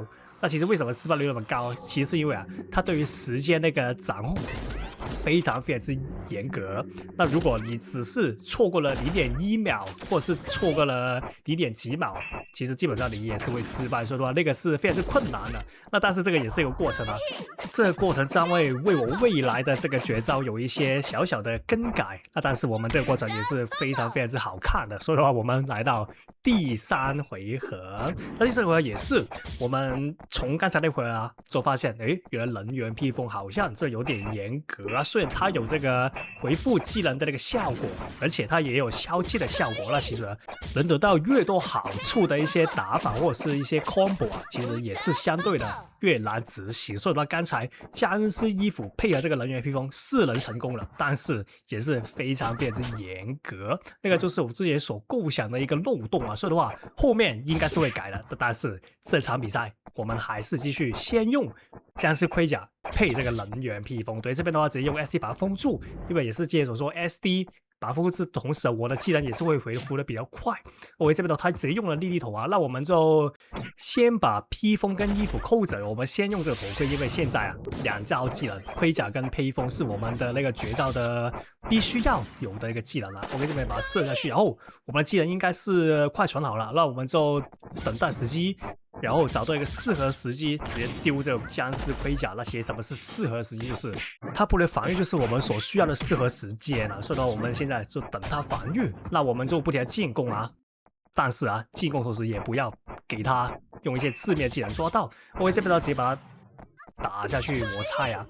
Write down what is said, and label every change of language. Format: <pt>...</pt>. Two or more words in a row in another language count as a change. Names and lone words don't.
<zh>那其實為什麼失敗率那麼高？其實是因為啊，它對於時間那個掌控非常非常之嚴格。那如果你只是錯過了0.1秒，或者是錯過了0. 幾秒，其實基本上你也是會失敗。所以說那個是非常之困難的。那但是這個也是一個過程啊，這個過程將會為我未來的這個絕招有一些小小的更改。那但是我們這個過程也是非常非常之好看的。所以的話，我們來到第三回合，那第三回合也是我們從剛才那回合啊，就發現，誒，原來人員披風好像這有點嚴格啊。雖然它有這個回復技能的那個效果，而且它也有消氣的效果，那其實能得到越多好處的一些打法或者是一些 combo 啊，其實也是相对的越難執行。所以說剛才僵屍衣服配合這個人員披風是能成功了，但是也是非常非常之嚴格，那個就是我之前所構想的一個漏洞啊。所以的話，後面應該是會改的，但是這場比賽我們還是繼續先用僵屍盔甲配這個人員披風。對，這邊的話直接用 SD 把它封住，因為也是之前所說 SD 把它復制，同時我的技能也是會回復的比較快。OK， 這邊的他直接用了莉莉頭啊，那我們就先把披風跟衣服扣着，我們先用這個頭盔，因為現在啊2招技能盔甲跟披風是我們的那個絕招的必須要有的一個技能啊。OK， 這邊把它射下去，然後我們的技能應該是快傳好了，那我們就等待時機。然後找到一個適合時機，直接丟這個僵屍盔甲。那其實什麼是適合時機？就是它不能防禦，就是我們所需要的適合時間啊。所以呢，我們現在就等它防禦，那我們就不停的進攻啊。但是啊，進攻同時也不要給它用一些致命技能抓到。OK，這邊呢直接把它打下去摩擦呀。</zh>